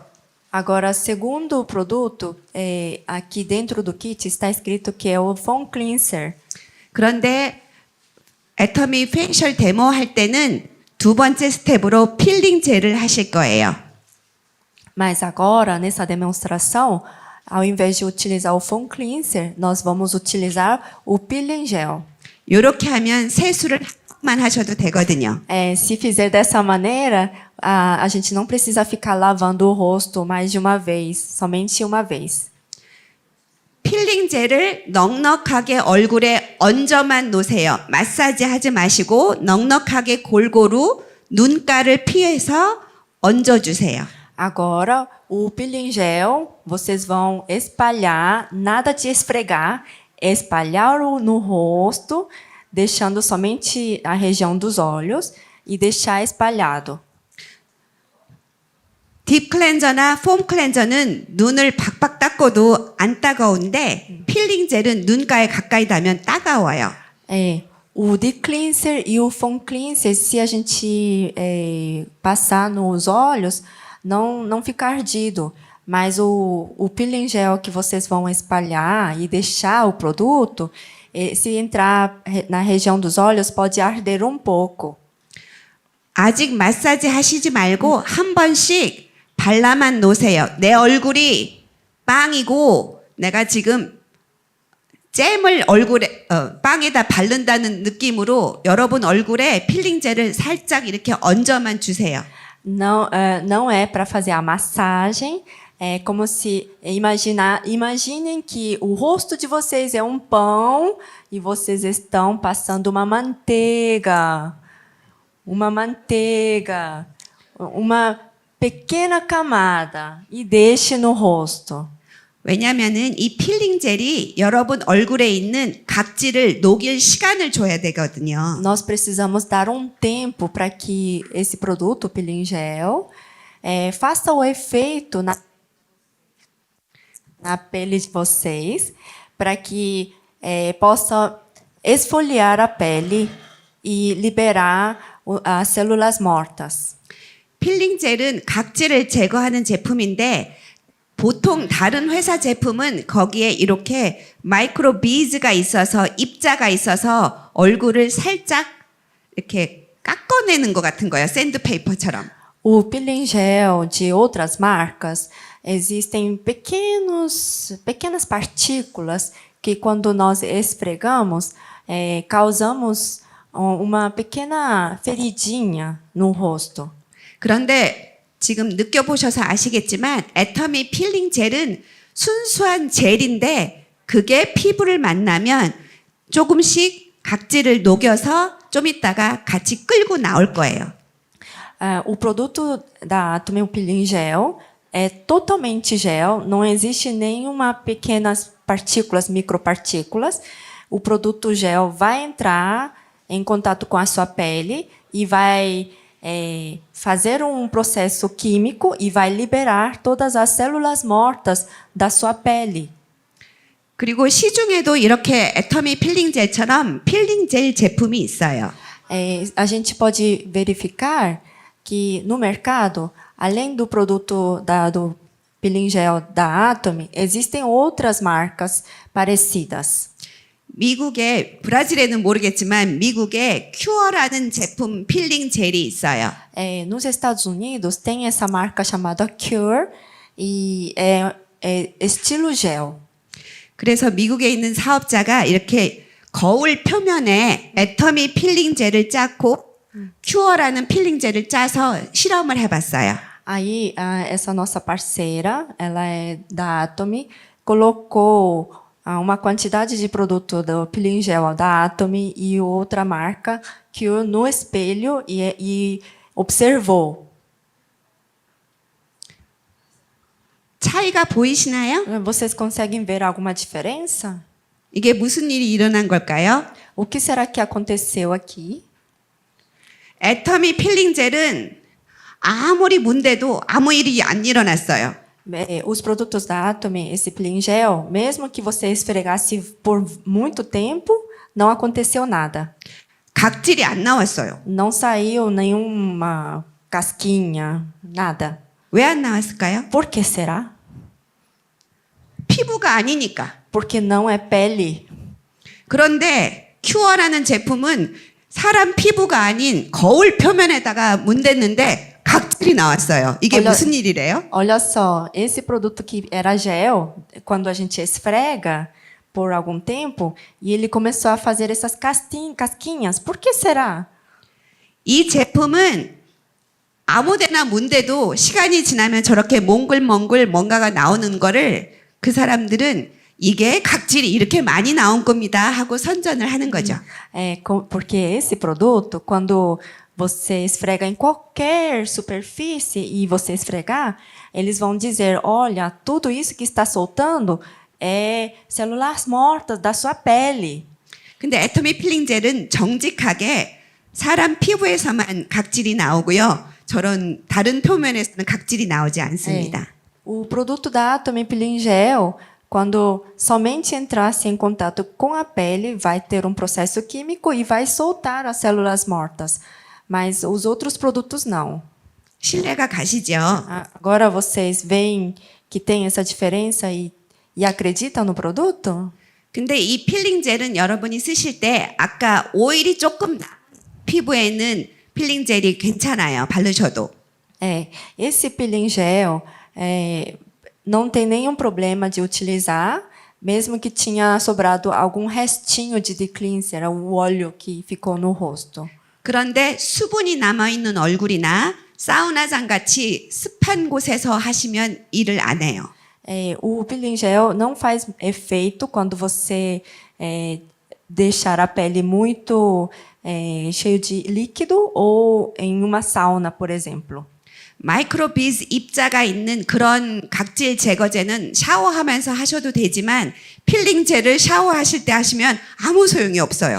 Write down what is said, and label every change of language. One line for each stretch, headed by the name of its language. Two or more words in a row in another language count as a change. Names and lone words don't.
Portuguese: Agora, segundo o produto, aqui dentro do kit está escrito que é o Foam Cleanser.
Korean: 그런데 애터미 페이셜 데모 할 때는 두 번째 스텝으로 필링 젤을 하실 거예요.
Portuguese: Mas agora, nessa demonstração, ao invés de utilizar o Foam Cleanser, nós vamos utilizar o Peeling Gel.
Korean: 이렇게 하면 세수를 만 하셔도 되거든요.
Portuguese: Se fizer dessa maneira, a gente não precisa ficar lavando o rosto mais de uma vez, somente uma vez.
Korean: 필링 젤을 넉넉하게 얼굴에 얹어만 놓으세요. 마사지 하지 마시고 넉넉하게 골고루 눈가를 피해서 얹어주세요.
Portuguese: Agora, o peeling gel, vocês vão espalhar, nada de esfregar, espalhar no rosto, deixando somente a região dos olhos e deixar espalhado.
Korean: 딥 클렌저나 폼 클렌저는 눈을 박박 닦아도 안 따가운데 필링 젤은 눈가에 가까이 닿으면 따가워요.
Portuguese: O deep cleanser e o foam cleanser, se a gente passar nos olhos, não fica ardido. Mas o peeling gel que vocês vão espalhar e deixar o produto, se entrar na região dos olhos, pode arder um pouco.
Korean: 아직 마사지 하시지 말고 한 번씩 발라만 놓으세요. 내 얼굴이 빵이고 내가 지금 잼을 얼굴에 빵에다 바른다는 느낌으로 여러분 얼굴에 필링 젤을 살짝 이렇게 얹어만 주세요.
Portuguese: Não é para fazer a massagem. É como se imaginem que o rosto de vocês é um pão e vocês estão passando uma manteiga, uma pequena camada e deixe no rosto.
Korean: 왜냐하면은 이 필링 젤이 여러분 얼굴에 있는 각질을 녹일 시간을 줘야 되거든요.
Portuguese: Nós precisamos dar um tempo para que esse produto, o peeling gel, faça o efeito na pele de vocês, para que possa esfoliar a pele e liberar as células mortas.
Korean: 필링 젤은 각질을 제거하는 제품인데 보통 다른 회사 제품은 거기에 이렇게 마이크로 비즈가 있어서 입자가 있어서 얼굴을 살짝 이렇게 깎아내는 것 같은 거예요. 샌드페이퍼처럼.
Portuguese: O peeling gel de outras marcas, existem pequenas partículas que quando nós esfregamos, causamos uma pequena feridinha no rosto.
Korean: 그런데 지금 느껴보셔서 아시겠지만 애터미 필링 젤은 순수한 젤인데 그게 피부를 만나면 조금씩 각질을 녹여서 좀 있다가 같이 끌고 naul 거예요.
Portuguese: O produto da Atomy, o peeling gel, é totalmente gel, não existe nenhuma pequenas partículas, micropartículas. O produto gel vai entrar em contato com a sua pele e vai fazer um processo químico e vai liberar todas as células mortas da sua pele.
Korean: 그리고 시중에도 이렇게 애터미 필링 젤처럼 필링 젤 제품이 있어요.
Portuguese: A gente pode verificar que no mercado, além do produto do peeling gel da Atomy, existem outras marcas parecidas.
Korean: 미국에 브라질에는 모르겠지만 미국에 큐어라는 제품 필링 젤이 있어요.
Portuguese: Nos Estados Unidos tem essa marca chamada Cure e é estilo gel.
Korean: 그래서 미국에 있는 사업자가 이렇게 거울 표면에 애터미 필링 젤을 짜고 큐어라는 필링 젤을 짜서 실험을 해봤어요.
Portuguese: Aí essa nossa parceira, ela é da Atomy, colocou uma quantidade de produto do peeling gel da Atomy e outra marca Cure no espelho e observou.
Korean: 차이가 보이시나요?
Portuguese: Vocês conseguem ver alguma diferença?
Korean: 이게 무슨 일이 일어난 걸까요?
Portuguese: O que será que aconteceu aqui?
Korean: 애터미 필링 젤은 아무리 문대도 아무 일이 안 일어났어요.
Portuguese: Os produtos da Atomy, esse peeling gel, mesmo que você esfregasse por muito tempo, não aconteceu nada.
Korean: 각질이 안 나왔어요.
Portuguese: Não saiu nenhuma casquinha, nada.
Korean: 왜 안 나왔을까요?
Portuguese: Por que será?
Korean: 피부가 아니니까.
Portuguese: Porque não é pele.
Korean: 그런데 큐어라는 제품은 사람 피부가 아닌 거울 표면에다가 문댔는데 각질이 나왔어요. 이게 무슨 일이래요?
Portuguese: Olha só, esse produto que era gel, quando a gente esfrega por algum tempo, e ele começou a fazer essas casquinhas. Por que será?
Korean: 이 제품은 아무데나 문대도 시간이 지나면 저렇게 몽글몽글 뭔가가 나오는 거를 그 사람들은 이게 각질이 이렇게 많이 나온 겁니다 하고 선전을 하는 거죠.
Portuguese: Porque esse produto, quando você esfrega em qualquer superfície e você esfregar, eles vão dizer, olha, tudo isso que está soltando é células mortas da sua pele.
Korean: 근데 애터미 필링 젤은 정직하게 사람 피부에서만 각질이 나오고요. 저런 다른 표면에서는 각질이 나오지 않습니다.
Portuguese: O produto da Atomy Peeling Gel, quando somente entrasse em contato com a pele, vai ter um processo químico e vai soltar as células mortas. Mas os outros produtos não.
Korean: 신뢰가 가시죠?
Portuguese: Agora vocês veem que tem essa diferença e acreditam no produto?
Korean: 근데 이 필링 젤은 여러분이 쓰실 때 아까 오일이 조금 나 피부에는 필링 젤이 괜찮아요. 바르셔도.
Portuguese: Esse peeling gel não tem nenhum problema de utilizar, mesmo que tinha sobrado algum restinho de cleanser, o óleo que ficou no rosto.
Korean: 그런데 수분이 남아있는 얼굴이나 사우나장 같이 습한 곳에서 하시면 일을 안 해요.
Portuguese: O peeling gel não faz efeito quando você deixar a pele muito cheio de líquido ou em uma sauna, por exemplo.
Korean: 마이크로비즈 입자가 있는 그런 각질 제거제는 샤워하면서 하셔도 되지만 필링 젤을 샤워하실 때 하시면 아무 소용이 없어요.